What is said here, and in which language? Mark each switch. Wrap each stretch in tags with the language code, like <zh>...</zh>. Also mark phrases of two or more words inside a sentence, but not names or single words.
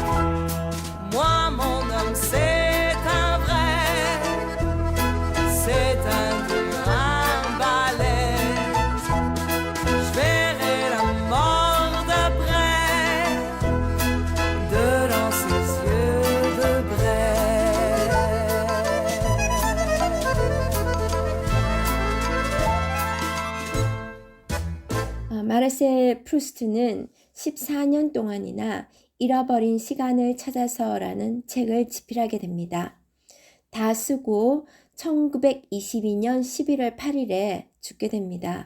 <fr>Moi, mon homme, c'est un vrai, c'est un balèze. Je verrai la mort de près, dedans ses yeux de braise.</fr> <ko>마르셀 프루스트는 14년 동안이나 잃어버린 시간을 찾아서라는 책을 집필하게 됩니다. 다 쓰고 1922년 11월 8일에 죽게 됩니다.</ko>